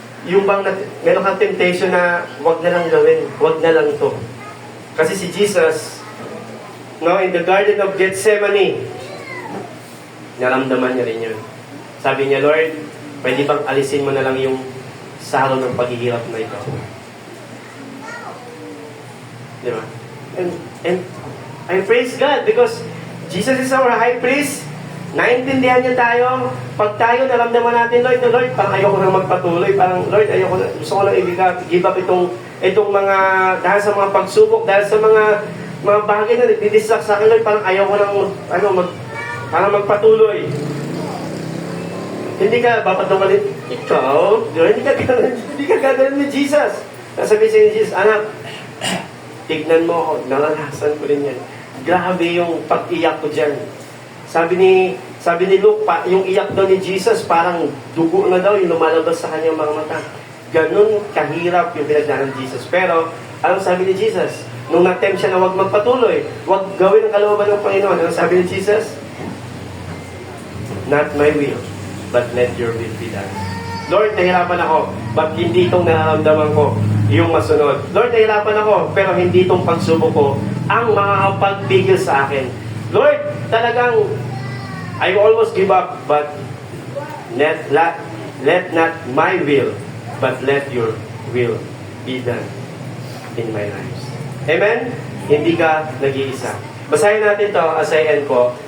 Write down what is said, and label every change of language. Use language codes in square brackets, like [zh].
[tl] Yung bang meron kang temptation na huwag na lang gawin, huwag na lang to. Kasi si Jesus, no, in the Garden of Gethsemane, naramdaman niya rin yun. Sabi niya, Lord, pwede bang alisin mo na lang yung saro ng paghihirap na ito? Di ba? [en] And I praise God because Jesus is our high priest. [tl] Naintindihan niya tayo. Pag tayo naramdaman natin, Lord, parang ayoko na magpatuloy. Parang, Lord, gusto ko lang give up itong mga, dahil sa mga pagsubok, dahil sa mga bagay na nagdidistract sa akin, Lord, parang ayoko lang, parang magpatuloy. Hindi ka papatungalin, ikaw, hindi ka gagawin ni Jesus. Nasabi siya ni Jesus, anak, tignan mo ako, naranasan ko rin yan. Grabe yung pag-iyak ko dyan. Sabi ni Luke, yung iyak daw ni Jesus, parang dugo na daw yung lumalabas sa kanyang mga mata. Ganun kahirap yung pinagdaanan ni Jesus. Pero, anong sabi ni Jesus? Nung na-tempt siya na huwag magpatuloy, huwag gawin ang kalooban ng Panginoon. Anong sabi ni Jesus? [en] Not my will, but let your will be done. [tl] Lord, nahirapan ako, but hindi itong nararamdaman ko yung masunod. Lord, nahirapan ako, pero hindi itong pagsubok ko ang makakapagpigil sa akin. [en] Lord, [tl] talagang [en] I almost give up, but let not my will, but let your will be done in my lives. Amen? [tl] Hindi ka nag-iisa. Basahin natin to [en] as I end [tl] po.